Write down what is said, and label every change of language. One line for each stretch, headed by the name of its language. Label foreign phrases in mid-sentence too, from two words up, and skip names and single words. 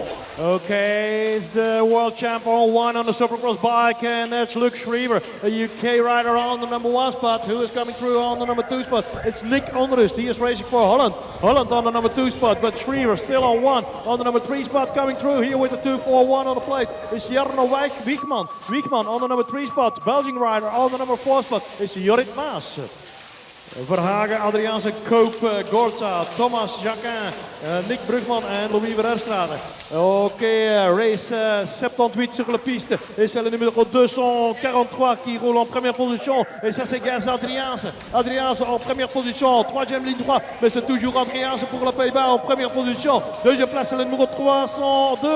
English: Okay, it's the world champ on 1 on the Supercross bike, and that's Luke Schriever, a UK rider on the number 1 spot, who is coming through on the number 2 spot. It's Nick Onrust. He is racing for Holland. Holland on the number 2 spot, but Schriever still on 1. On the number 3 spot coming through here with the 241 on the plate is Jarno Wiegman. Wiegman on the number 3 spot. Belgian rider on the number 4 spot is Jorrit Maas.
French: Verhagen, Adriaanse, Koop, Gorza, Thomas, Jacquin, Nick Brugman et Louis Verherstraat. Ok, race 78 sur la piste. Et c'est le numéro 243 qui roule en première position. Et ça c'est Gaz Adriaanse. Adriaanse en première position, troisième ligne droite. Mais c'est toujours Adriaanse pour le Pays-Bas en première position. Deuxième place c'est le numéro 302.